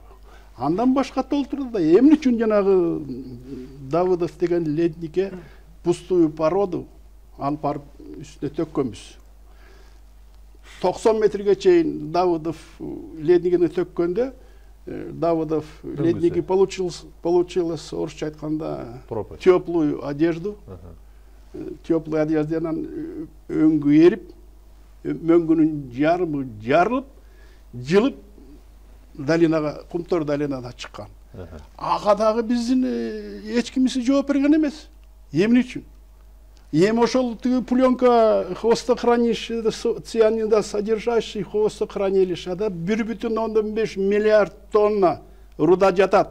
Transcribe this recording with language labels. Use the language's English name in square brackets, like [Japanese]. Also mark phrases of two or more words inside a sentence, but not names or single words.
[Kyrgyz] Андан башка толтурду да эмне үчүн жанагы Давыдов деген ледникке [Russian] пустую породу [Kyrgyz] алып барып үстүнө төккөнбүз. 90 метрге чейин Давыдов леднигини төккөндө Давыдов ледники получилось орусча айтканда [Russian] теплую одежду. [Kyrgyz] Теплую одежданан өңгү эрип, мөңгүнүн жарымы жарылып, жылып долинага, Кумтөр долинада чыккан. Ага дагы биздин эч кимиси жооп берген эмес. Эмне үчүн? Эми ошол тиги пленка хвостохранилищеде [Russian] цианида содержащий [Kyrgyz] хвостохранилищеда 1,5 миллиард тонна руда жатат.